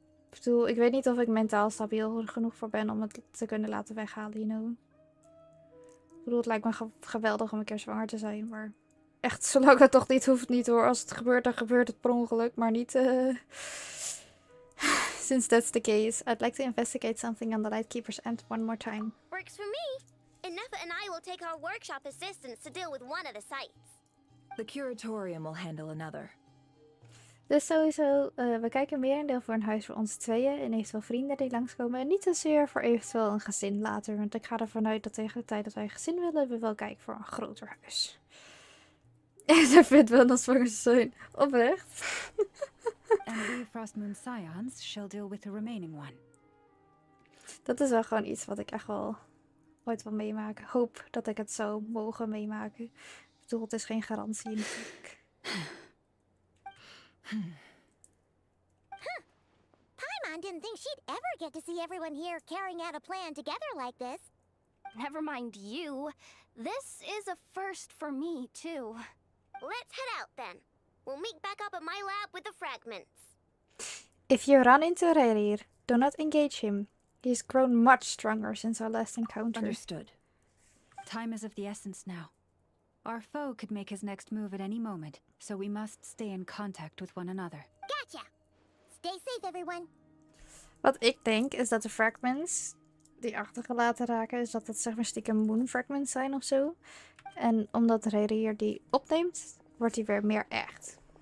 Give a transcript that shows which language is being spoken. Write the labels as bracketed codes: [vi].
[nl] Ik bedoel, ik weet niet of ik mentaal stabiel genoeg voor ben om het te kunnen laten weghalen, [en] you know. [nl] Ik bedoel, het lijkt me geweldig om een keer zwanger te zijn, maar... Echt, zolang het toch niet hoeft, niet hoor. Als het gebeurt, dan gebeurt het per ongeluk, maar niet... [en] Since that's the case, I'd like to investigate something on the Lightkeeper's end one more time. Works for me. Ineffa and I will take our workshop assistants to deal with one of the sites. The curatorium will handle another. [nl] Dus sowieso, we kijken merendeel voor een huis voor ons tweeën en eventueel vrienden die langskomen. En niet zozeer voor eventueel een gezin later. Want ik ga ervan uit dat tegen de tijd dat wij een gezin willen, we wel kijken voor een groter huis. En ze vindt wel dat we zijn. Oprecht. [en] And we Frostmoon Scions shall deal with the remaining one. [nl] Dat is wel gewoon iets wat ik echt wel ooit wil meemaken. Hoop dat ik het zou mogen meemaken. Ik bedoel, het is geen garantie natuurlijk. [en] Paimon didn't think she'd ever get to see everyone here carrying out a plan together like this. Never mind you. This is a first for me, too. Let's head out then. We'll meet back up at my lab with the fragments. If you run into Rerir, do not engage him. He's grown much stronger since our last encounter. Understood. Time is of the essence now. Our foe could make his next move at any moment, so we must stay in contact with one another. Gotcha. Stay safe, everyone. [nl] Wat ik denk is dat de fragments die achtergelaten raken, is dat het zeg maar stiekem moon fragments zijn of zo. En omdat Rerir die opneemt, wordt hij weer meer echt.